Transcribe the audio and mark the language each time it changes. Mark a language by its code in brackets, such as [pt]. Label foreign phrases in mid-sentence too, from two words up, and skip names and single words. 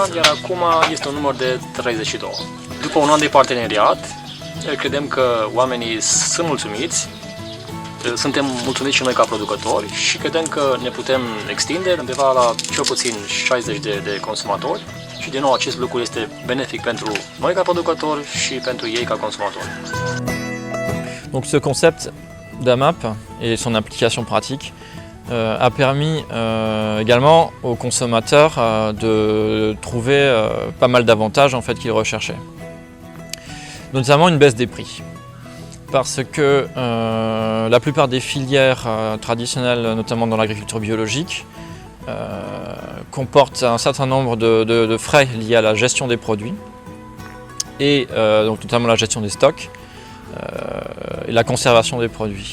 [ro] Iar acum este un număr de 32. După un an de parteneriat, credem că oamenii sunt mulțumiți, suntem mulțumiți și noi ca producători și credem că ne putem extinde undeva la cel puțin 60 de consumatori și din nou acest lucru este benefic pentru noi ca producători și pentru ei ca consumatori. [fr] Donc ce concept d'AMAP et son application pratique a permis également aux consommateurs de trouver pas mal d'avantages en fait qu'ils recherchaient. Notamment une baisse des prix. Parce que la plupart des filières traditionnelles, notamment dans l'agriculture biologique, comportent un certain nombre de frais liés à la gestion des produits et donc notamment la gestion des stocks et la conservation des produits.